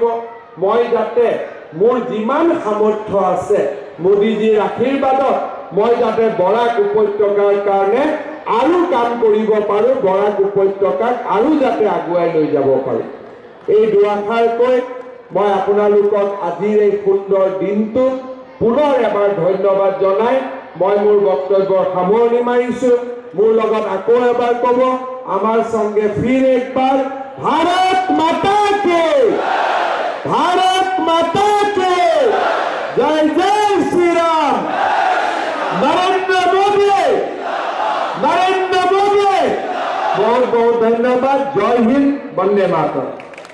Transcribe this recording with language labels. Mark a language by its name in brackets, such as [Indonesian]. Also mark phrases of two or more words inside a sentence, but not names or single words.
[Assamese] মই যাতে মোৰ যিমান সামৰ্থ্য আছে মোদীজীৰ আশীৰ্বাদত মই যাতে বৰাক উপত্যকাৰ কাৰণে আৰু কাম কৰিব পাৰো, বৰাক উপত্যকাক আৰু যাতে আগুৱাই লৈ যাব পাৰো। এই দুআষাৰ কৈ মই আপোনালোকক আজিৰ এই সুন্দৰ দিনটো পুনৰ এবাৰ ধন্যবাদ জনাই মই মোৰ বক্তব্যৰ সামৰণি মাৰিছো। মোৰ লগত আকৌ এবাৰ ক'ব, [Bangla] আমাৰ সঙ্গে [Hindi] ফিर एक बार भारत माता के, भारत माता के जय जय श्री राम, नरेंद्र मोदी, नरेंद्र मोदी। बहुत बहुत धन्यवाद। जय हिंद, वंदे मातरम।